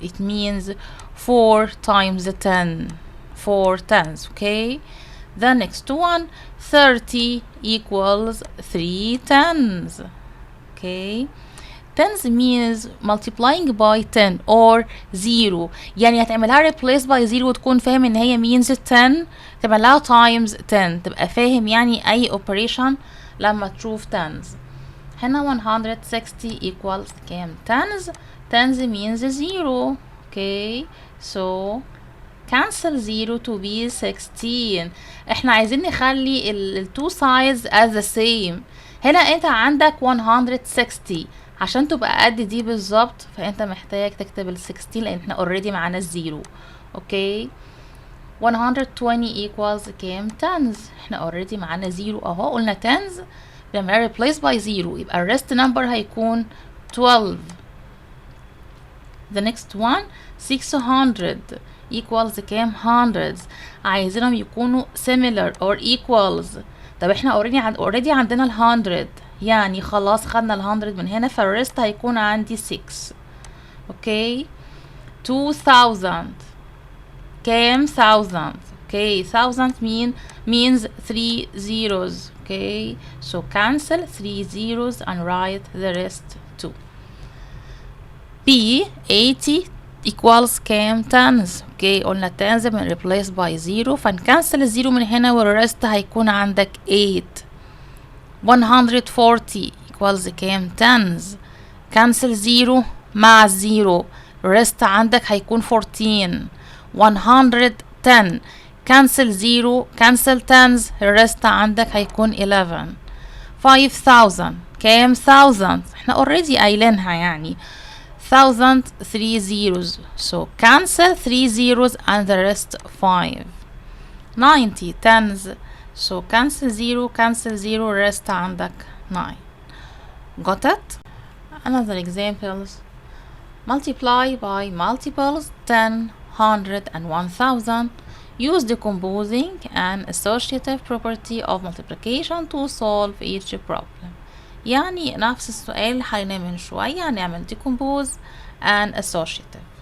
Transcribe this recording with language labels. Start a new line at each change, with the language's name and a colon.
English: It means 4 times 10. 4 tens, okay? The next one, 30 equals 3 tens. Okay? Tens means multiplying by 10 or 0.
Arabic: يعني هتعملها
English: replace by 0
Arabic: وتكون فاهم ان هي
English: means 10
Arabic: تعملها
English: times 10
Arabic: تبقى فاهم يعني اي operation لما تشوف tens.
English: هنا 160 equals كام tens. Tens means 0. Okay, so cancel 0 to be 16.
Arabic: احنا عايزين نخلي ال
English: two sides as the same.
Arabic: هنا انت عندك 160 عشان تبقى قد دي بالظبط فانت محتاج تكتب ال 16 لان احنا already معانا الزيرو.
English: Okay 120 equals كام tens.
Arabic: احنا already معانا زيرو اهو قلنا tens لما
English: replace by 0
Arabic: يبقى ال
English: rest number
Arabic: هيكون 12.
English: The next one 600 equals كام hundreds.
Arabic: عايزينهم يكونوا
English: similar or equals.
Arabic: طب احنا already عندنا ال 100 يعني خلاص خدنا ال 100 من هنا فالرست هيكون عندي 6. اوكي 2000 كام 1000.
English: Okay 1000 means 3 zeros. Okay, so cancel 3 zeros and write the rest too. B 80 equals كام tens.
Arabic: اوكي قلنا tens من
English: replace by 0
Arabic: فنكنسل الزيرو من هنا والرست هيكون عندك 8.
English: 140 equals كام tens.
Arabic: cancel 0 مع الزيرو الرست عندك هيكون 14. 110
English: cancel 0 cancel tens
Arabic: الرست عندك هيكون 11.
English: 5000 كام 1000
Arabic: احنا already قايلينها يعني
English: 1000 3 zeros so cancel 3 zeros and the rest 5. 90 tens so cancel 0 cancel 0 rest عندك 9. Got it? Another examples. Multiply by multiples 10, 100 and 1000. Use decomposing and associative property of multiplication to solve each problem.
Arabic: يعني نفس السؤال اللي حليناه من شوية هنعمل
English: decompose and associative.